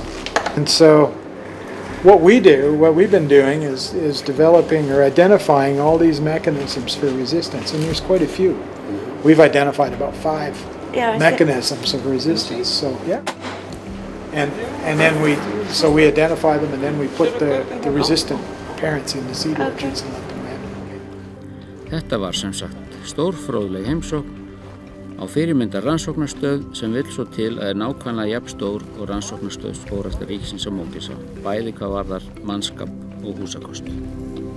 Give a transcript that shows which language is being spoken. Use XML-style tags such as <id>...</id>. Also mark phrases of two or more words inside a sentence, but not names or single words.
<en>And so what we've been doing is developing or identifying all these mechanisms for resistance, and there's quite a few. We've identified about 5 mechanisms of resistance. So yeah. And then we identify them, and then we put the resistant parents in the seed orchards and let them replicate.</en> <is>Þetta var sem sagt stórfróðleg heimsókn á fyrirmyndar rannsóknarstöð sem vill svo til að nákvæmlega jafn stór og rannsóknarstöð Skógræktar ríkisins á Mógilsá, bæði hvað varðar mannskap og húsakost.</is>